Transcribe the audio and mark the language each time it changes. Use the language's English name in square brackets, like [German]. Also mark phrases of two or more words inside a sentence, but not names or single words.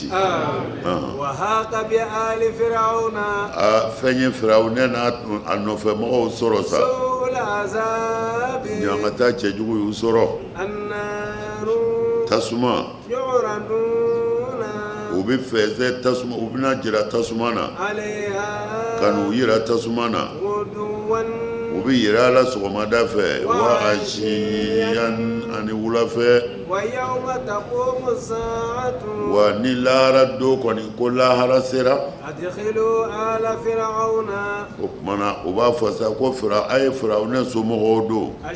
[Arabic] وهاق بآل فرعون [Bambara] fɛn ye Firawuna n'a nɔfɛmɔgɔw sɔrɔ sa [Arabic] سوء العذاب [Bambara] ɲangata cɛjugu y'u sɔrɔ tasuma [Arabic] يعرضون [Bambara] u bɛ fɛnsɛ tasuma u bɛna jira tasuma na [Arabic] عليها [Bambara] kanu yira tasuma na u bɛ yira a la sɔgɔmada fɛ [Arabic] وعشيا [Bambara] ani wula fɛ wa ni lahara don kɔni ko lahara sera o kumana u b'a fɔ sa ko a ye Firawuna somɔgɔw don